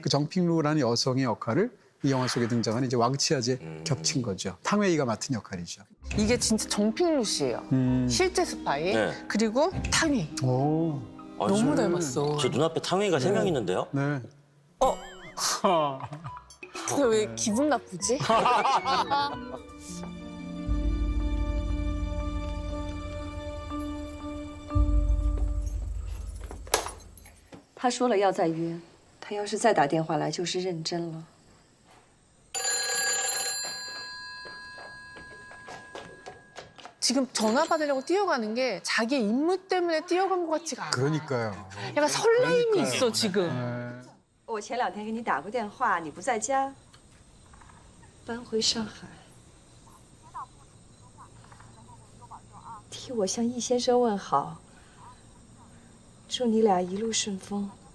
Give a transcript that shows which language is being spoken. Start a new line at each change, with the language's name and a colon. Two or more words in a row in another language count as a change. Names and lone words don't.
Korean: 그 정핑루라는 여성의 역할을 이 영화 속에 등장하는 이제 왕치아즈에 겹친 거죠. 탕웨이가 맡은 역할이죠. 이게 진짜 정핑루 씨예요. 실제 스파이. 네. 그리고 탕웨이. 오, 너무 닮았어. 제 눈앞에 탕웨이가 세 명 있는데요. 네. 근데 왜 기분 나쁘지?
Chinese: 他说了要再约，他要是再打电话来，就是认真了。
Korean: 지금 전화 받으려고 뛰어가는 게 자기 임무 때문에 뛰어간 것 같지가 않아. 그러니까요. 약간 설레임이 그러니까요. 있어 지금. 네.
Chinese: 我前2天给你打过电话，你不在家，搬回上海，替我向易先生问好，祝你俩一路顺风。